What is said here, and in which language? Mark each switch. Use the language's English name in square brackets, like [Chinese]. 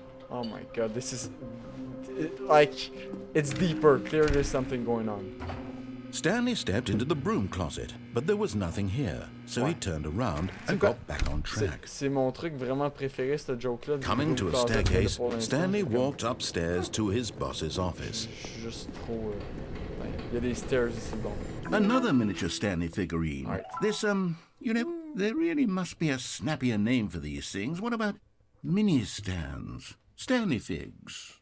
[English] Oh my god, this is... like, it's deeper. Clearly there's something going on. Stanley stepped into the broom closet, but there was nothing here, so he turned around and got back on track. [French] C'est mon truc vraiment préféré, cette joke-là. [English] Coming to a staircase, Stanley walked upstairs to his boss's office. [French] Juste trop... il y a des stairs ici, bon. [English] Another miniature Stanley figurine. Right. This, you know, there really must be a snappier name for these things. What about mini stands? Stanley figs?